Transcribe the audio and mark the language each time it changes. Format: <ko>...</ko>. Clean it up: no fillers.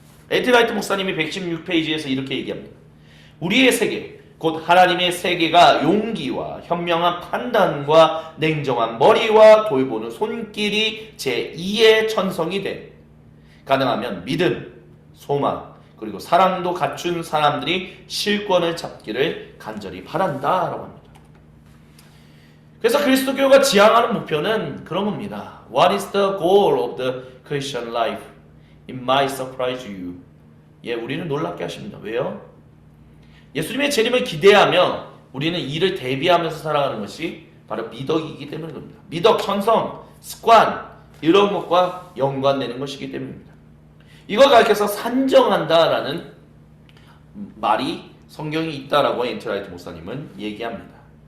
<ko>엔티 라이트 목사님이 116페이지에서 이렇게 얘기합니다. 우리의 세계, 곧 하나님의 세계가 용기와 현명한 판단과 냉정한 머리와 돌보는 손길이 제2의 천성이 된, 가능하면 믿음, 소망, 그리고 사랑도 갖춘 사람들이 실권을 잡기를 간절히 바란다라고 합니다. 그래서 그리스도교가 지향하는 목표는 그런 겁니다.</ko> <en>What is the goal of the Christian life? It might surprise you.</en> <ko>예, 우리는 놀랍게 하십니다. 왜요? 예수님의 재림을 기대하며 우리는 이를 대비하면서 살아가는 것이 바로 미덕이기 때문입니다. 미덕, 천성, 습관 이런 것과 연관되는 것이기 때문입니다. 이걸 가르쳐서 산정한다라는 말이 성경에 있다라고 엔티 라이트 목사님은 얘기합니다.</ko>